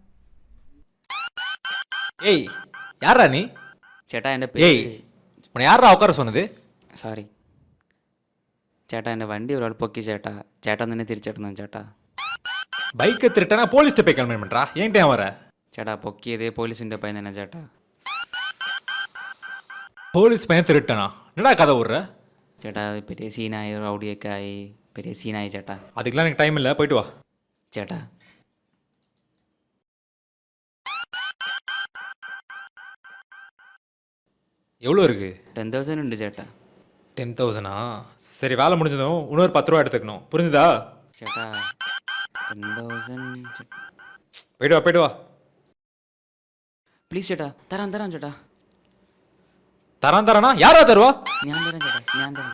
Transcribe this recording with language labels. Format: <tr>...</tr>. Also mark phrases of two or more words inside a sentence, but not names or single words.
<ta>ஏய், யாரா நீ?</ta> <ml>ചേട്ടാ എൻ്റെ</ml> <ta>ஏய், உன்னை யாரா உட்கார சொன்னது?</ta> <ml>സോറി ചേട്ടാ, എൻ്റെ വണ്ടി ഒരാൾ പൊക്കി ചേട്ടാ. ചേട്ടൻ തന്നെ തിരിച്ചെടുന്നു ചേട്ടാ.</ml> <ta>பைக்கை திருட்டனா போலீஸ்ட்டு போய் கம்ப்ளைண்ட் பண்ணுறா. ஏன் டைம் வர?</ta> <ml>ചേട്ടാ, പൊക്കിയത് പോലീസിൻ്റെ പയ്യൻ തന്നെ ചേട്ടാ.</ml> <ta>போலீஸ் பையன் திருட்டனா? என்னடா கதை விட்ற?</ta> <ml>ചേട്ടാ, അത് പെരിയ സീനായി, റൗഡിയൊക്കെ ആയി, പെരിയ സീനായി ചേട്ടാ.</ml> <ta>அதுக்கெலாம் எனக்கு டைம் இல்லை, போயிட்டு வா.</ta> <ml>ചേട്ടാ,</ml> <ta>எவ்வளோ இருக்கு?</ta> <ml>10,000 ഉണ്ട് ചേട്ടാ. 10,000.</ml> <ta>சரி, வேலை முடிஞ்சதும் இன்னொரு 10 ரூபா எடுத்துக்கணும், புரிஞ்சுதா?</ta> <ml>ചേട്ടാ, 10,000</ml> <ta>போயிட்டு வா, போயிட்டு வா.</ta> <ml>പ്ലീസ് ചേട്ടാ, തരാം ചേട്ടാ.</ml> <ta>தரானா யாரா தருவா?</ta> <ml>ഞാൻ തരാം ചേട്ടാ, ഞാൻ തരാം.</ml>